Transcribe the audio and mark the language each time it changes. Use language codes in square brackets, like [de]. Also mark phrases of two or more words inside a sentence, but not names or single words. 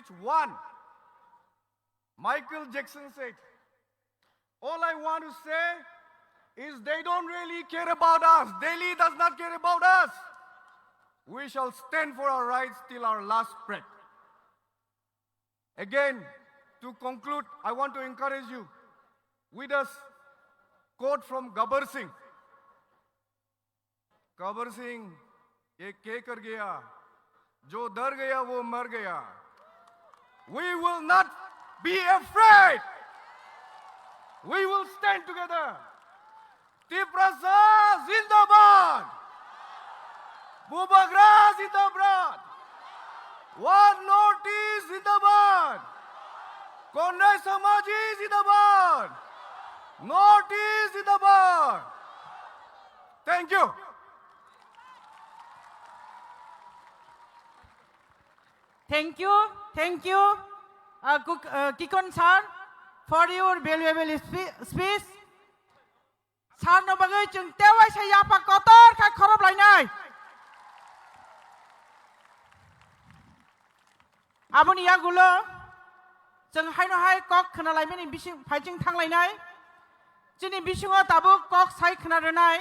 [en] One, Michael Jackson said, all I want to say is they don't really care about us. Delhi does not care about us. We shall stand for our rights till our last breath. Again, to conclude, I want to encourage you with a quote from Gabbar Singh. [hi] Gabbar Singh, ये के कर गया, जो डर गया वो मर गया. [en] We will not be afraid. We will stand together. Triprasa Zindabad. Bubagra Zindabad. One Northeast Zindabad. Kondai Samaji Zindabad. Northeast Zindabad. Thank you. Thank you, Kikon sir, for your valuable speech. [trp] Sir no bagai chung tewai sa yapa kotor kai khorob lainai. Aboni yagulo chung hai no hai kok khna laimani bising phaiching thang lainai. Chini bisingo tabu kok sai khna renai.